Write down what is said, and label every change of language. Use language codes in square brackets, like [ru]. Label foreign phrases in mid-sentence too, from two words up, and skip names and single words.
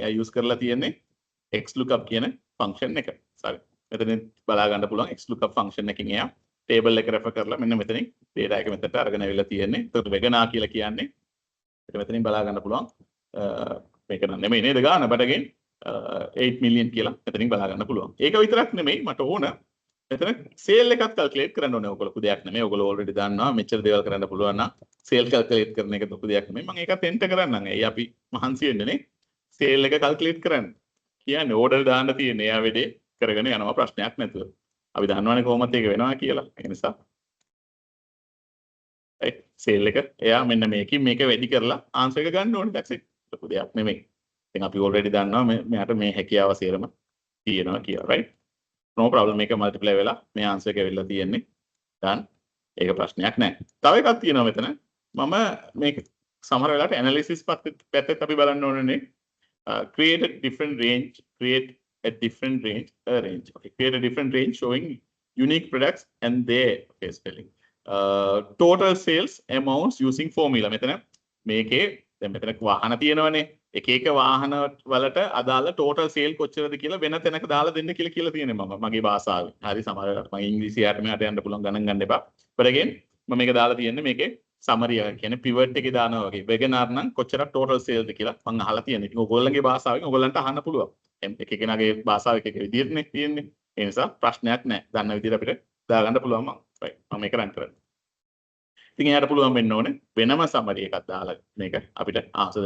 [si] එයා use කරලා තියෙන්නේ xlookup කියන function එක. sorry. මෙතනින් බලා ගන්න පුළුවන් xlookup function එකකින් එයා table එක refer කරලා මෙන්න මෙතනින් data එක මෙතනට අරගෙන ඇවිල්ලා තියෙන්නේ. ඒකට වෙගනා කියලා කියන්නේ. ඒක මෙතනින් බලා ගන්න පුළුවන්. මේක නෙමෙයි නේද ගාන [en] but again [si] 8 million කියලා මෙතනින් බලා ගන්න පුළුවන්. ඒක විතරක් නෙමෙයි මට ඕන මෙතන sale එකත් calculate කරන්න ඕනේ. ඔයගොල්ලෝ දෙයක් නෙමෙයි. ඔයගොල්ලෝ already දන්නවා මෙච්චර දේවල් කරන්න පුළුවන් නම් [en] sale calculate [si] කරන එක දුක දෙයක් නෙමෙයි. මම ඒකත් enter කරන්නම්. එයි අපි මහන්සි වෙන්නේ නේ. sale එක calculate කරන්න. කියන්නේ order දාන්න තියෙන එයා වෙඩේ කරගෙන යනවා ප්‍රශ්නයක් නැතුව. අපි දන්නවනේ කොහොමද ඒක වෙනවා කියලා. ඒ නිසා sale එක එයා මෙන්න මේකෙන් මේක වැඩි කරලා answer එක ගන්න ඕනේ. [en] that's it. [si] දුක දෙයක් නෙමෙයි. ඉතින් අපි already දන්නවා මෙයාට මේ හැකියාව සේරම තියෙනවා කියලා. [en] right? no problem [si] මේක multiply වෙලා මේ answer එක වෙලා තියෙන්නේ. done. ඒක ප්‍රශ්නයක් නැහැ. තව එකක් තියෙනවා මෙතන. මම මේක සමහර වෙලාවට analysis පැත්තත් අපි බලන්න ඕනේ. [en] Create a different range. Create a different range. Okay. Create a different range showing unique products and their spelling. Total sales amounts using formula. [si] මෙතන මේකේ දැන් මෙතන වාහන තියෙනවනේ. එක වාහන වලට අදාළ [en] total sale [si] කොච්චරද කියලා වෙන තැනක දාලා දෙන්න කියලා තියෙනවා මම මගේ භාෂාවෙන්. හරි සමහර වෙලාවට මම ඉංග්‍රීසියට මෙහාට යන්න පුළුවන් ගණන් ගන්න එපා. [en] but again [si] මම මේක දාලා තියෙන්නේ මේකේ summary එක කියන්නේ pivot එකේ දානවා වගේ. wegener නම් කොච්චරක් [en] total sales [si] ද කියලා මම අහලා තියෙනවා. ඉතින් ඔයගොල්ලන්ගේ භාෂාවෙන් ඔයගොල්ලන්ට අහන්න පුළුවන්. එක කෙනාගේ භාෂාව එක විදිහටනේ තියෙන්නේ. ඒ නිසා ප්‍රශ්නයක් නැහැ. දන්න විදිහට අපිට දාගන්න පුළුවන් මම. right. මම මේක run කරනවා. ඉතින් එයාට පුළුවන් වෙන්න ඕනේ වෙනම summary එකක් දාලා මේක අපිට answer දෙන්න.